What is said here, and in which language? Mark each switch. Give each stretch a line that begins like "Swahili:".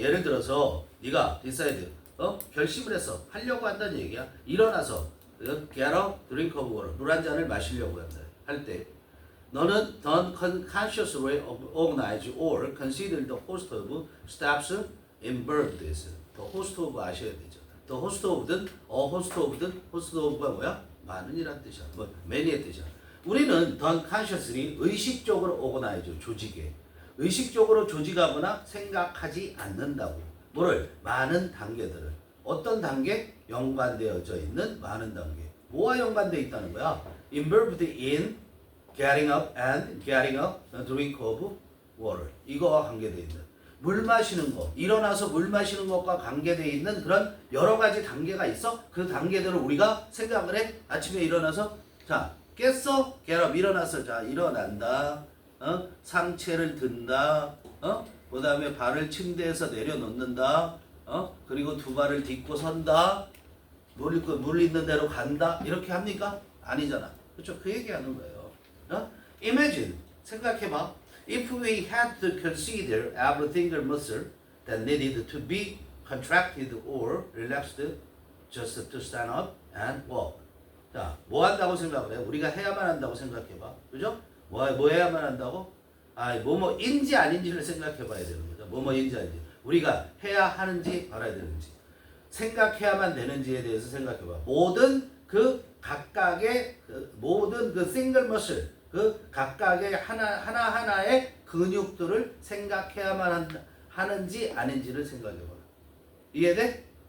Korean: 예를 들어서 네가 decide, 결심을 했어. 하려고 한다는 얘기야. 일어나서
English: get a drink of water.
Korean: 물 한 잔을 마시려고 한다. 할 때 너는
English: don't consciously organize or consider the host of steps involved. The host of
Korean: 아셔야 되죠.
English: the host of든, a host of든, host of가
Korean: 뭐야? 많은이란 뜻이야. 뭐 many의 뜻이야. 우리는
English: done consciously
Korean: 의식적으로 organize 조직에 의식적으로 조직하거나 생각하지 않는다고. 뭐를? 많은 단계들을. 어떤 단계? 연관되어져 있는 많은 단계. 뭐와 연관되어 있다는 거야?
English: Involved in getting up and getting up, drink of water.
Korean: 이거와 관계되어 있는. 물 마시는 거, 일어나서 물 마시는 것과 관계되어 있는 그런 여러 가지 단계가 있어. 그 단계들을 우리가 생각을 해. 아침에 일어나서 자, 깼어?
English: get up.
Korean: 일어났어. 자, 일어난다. 상체를 든다. 그 다음에 발을 침대에서 내려놓는다. 그리고 두 발을 딛고 선다. 물 있는 대로 간다. 이렇게 합니까? 아니잖아. 그렇죠? 그 얘기하는 거예요. Imagine, 생각해봐.
English: If we had to consider every single muscle that needed to be contracted or relaxed just to stand up and walk.
Korean: 자, 뭐 한다고 생각을 해? 우리가 해야만 한다고 생각해봐. 그죠? 뭐 해야만 한다고? 뭐뭐인지 아닌지를 생각해 봐야 되는 거죠. 뭐뭐인지 아닌지. 우리가 해야 하는지 알아야 되는지. 생각해야만 되는지에 대해서 생각해 봐. 모든 그 각각의 모든 그 싱글 머슬, 그 각각의 하나하나의 근육들을 생각해야만 하는지 아닌지를 생각해 봐. 이해돼?